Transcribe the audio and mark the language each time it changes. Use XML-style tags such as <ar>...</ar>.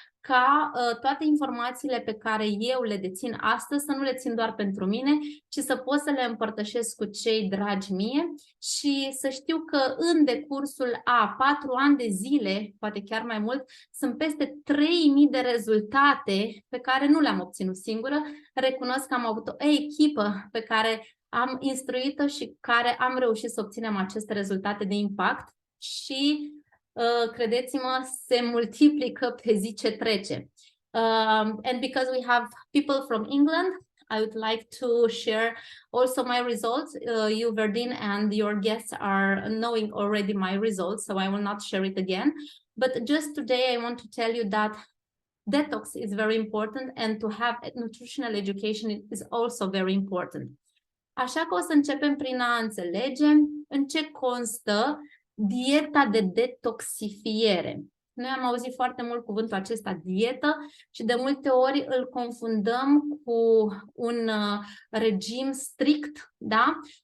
<ro>ca toate informațiile pe care eu le dețin astăzi să nu le țin doar pentru mine, ci să pot să le împărtășesc cu cei dragi mie și să știu că în decursul a 4 ani de zile, poate chiar mai mult, sunt peste 3000 de rezultate pe care nu le-am obținut singură. Recunosc că am avut o echipă pe care am instruit-o și care am reușit să obținem aceste rezultate de impact și credeți-mă, se multiplică pe zi ce trece.</ro> <en>And because we have people from England, I would like to share also my results. You, Verdine, and your guests are knowing already my results, so I will not share it again. But just today, I want to tell you that detox is very important and to have nutritional education is also very important.</en> <ro>Așa că o să începem prin a înțelege în ce constă dieta de detoxifiere. Noi am auzit foarte mult cuvântul acesta, dietă, și de multe ori îl confundăm cu un regim strict, da?</ro>